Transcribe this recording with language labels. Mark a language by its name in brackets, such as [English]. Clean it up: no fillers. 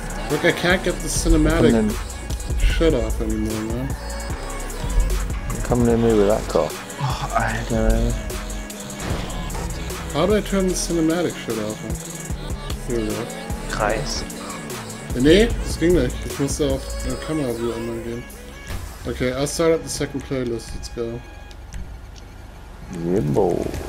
[English] Look, I can't get the cinematic shit off anymore, man. Come near me with that car. [German] Oh, Alter. [English] How do I turn the cinematic shit off? [German] Hier, ja. Kreis. Nee, das ging nicht. Ich musste auf der Kamera so ändern gehen. [English] Okay, I'll start up the second playlist. Let's go. Jimbo.